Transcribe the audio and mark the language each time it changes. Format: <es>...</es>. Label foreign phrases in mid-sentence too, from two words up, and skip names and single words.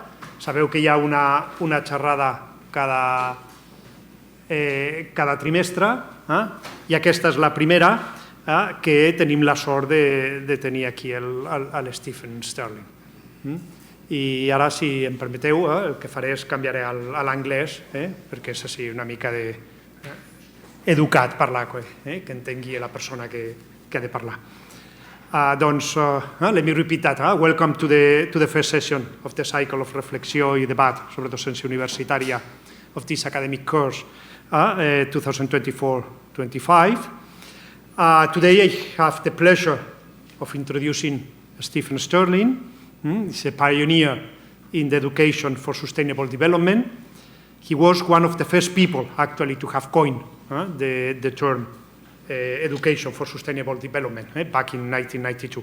<ca>Sabeu que hi ha una xerrada cada trimestre, i aquesta és la primera que tenim la sort de tenir aquí l'Stephen Sterling. I ara, si em permeteu, el que faré és canviaré a l'anglès, perquè és així una mica educat parlar, que entengui la persona que ha de parlar. Doncs,</ca> <en>let me repeat that. Welcome to the first session of the cycle of</en> <ca>reflexió i debat sobre docència universitària</ca> <en>of this academic course, 2024-25. Today I have the pleasure of introducing Stephen Sterling. He's a pioneer in the education for sustainable development. He was one of the first people actually to have coined the term education for sustainable development back in 1992.</en>